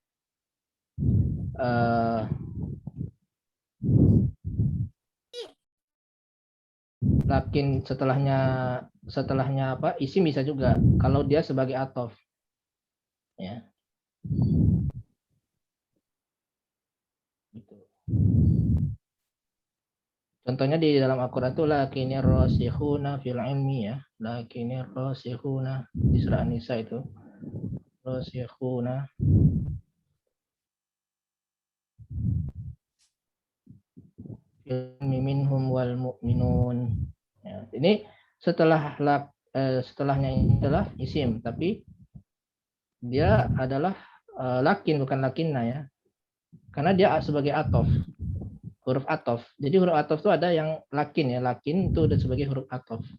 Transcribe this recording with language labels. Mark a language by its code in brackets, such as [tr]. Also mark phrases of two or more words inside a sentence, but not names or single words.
[id] Lakin setelahnya apa? Isim bisa juga kalau dia sebagai atof. Ya. Gitu. Contohnya di dalam Al-Quran itu [ar] لكن الراسخون في العلم [id] ya. [ar] لكن الراسخون [id] di surah An-Nisa itu. [ar] الراسخون في العلم منهم والمؤمنون. [id] Ya, ini setelahnya ini adalah isim, tapi dia adalah lakin bukan lakinna ya. Karena dia sebagai atof. Huruf atof. Jadi huruf atof itu ada yang lakin ya. Lakin itu udah sebagai huruf atof.